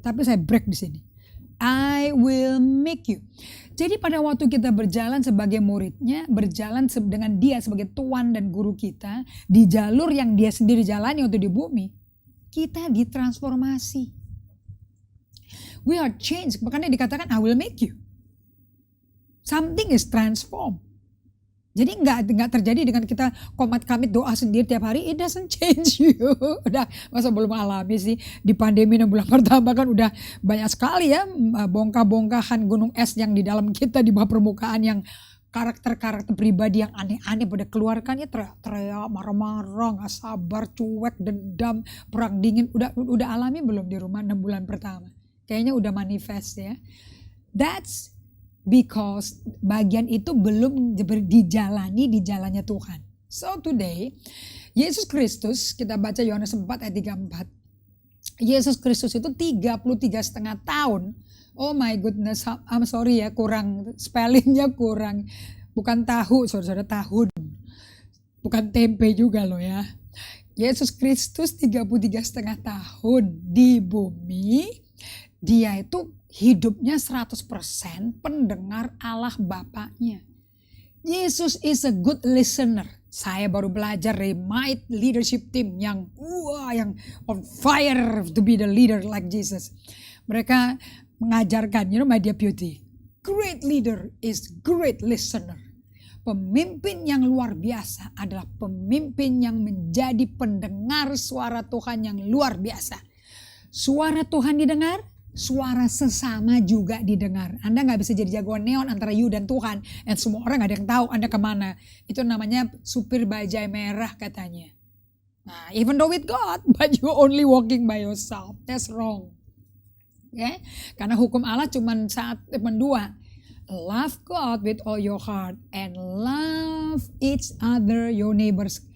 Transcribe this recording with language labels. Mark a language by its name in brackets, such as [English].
[Indonesian] Tapi saya break di sini. [English] I will make you. [Indonesian] Jadi pada waktu kita berjalan sebagai muridnya, berjalan dengan dia sebagai Tuan dan Guru kita, di jalur yang dia sendiri jalani untuk di bumi, kita ditransformasi. [English] We are changed, [Indonesian] makanya dikatakan [English] I will make you. Something is transformed. [Indonesian] Jadi nggak terjadi dengan kita komat kamit doa sendiri tiap hari. [English] It doesn't change you. [Indonesian] Udah masa belum alami sih di pandemi 6 bulan pertama kan udah banyak sekali ya bongkah-bongkahan gunung es yang di dalam kita di bawah permukaan yang karakter-karakter pribadi yang aneh-aneh pada keluarkannya teriak, marah-marah, nggak sabar, cuek, dendam, perang dingin. Udah alami belum di rumah 6 bulan pertama? Kayaknya udah manifest ya. [English] That's because [Indonesian] bagian itu belum dijalani di jalannya Tuhan. [English] So today, [Indonesian] Yesus Kristus, kita baca Yohanes 4 ayat 34. Yesus Kristus itu 33,5 tahun. [English] Oh my goodness, I'm sorry ya, [Indonesian] kurang spellingnya kurang. Bukan tahu, saudara, tahun. Bukan tempe juga loh ya. Yesus Kristus 33,5 tahun di bumi. Dia itu hidupnya 100% pendengar Allah Bapaknya. [English] Yesus is a good listener. [Indonesian] Saya baru belajar dari [English] Might Leadership Team yang on fire to be the leader like Jesus. [Indonesian] Mereka mengajarkan, [English] my dear beauty, great leader is great listener. [Indonesian] Pemimpin yang luar biasa adalah pemimpin yang menjadi pendengar suara Tuhan yang luar biasa. Suara Tuhan didengar, suara sesama juga didengar. Anda gak bisa jadi jagoan neon antara you dan Tuhan. Dan semua orang gak ada yang tahu Anda kemana. Itu namanya supir bajai merah katanya. [English] Nah, even though with God, but you only walking by yourself. That's wrong. Okay? [Indonesian] Karena hukum Allah cuma dua. [English] Love God with all your heart. And love each other, your neighbors.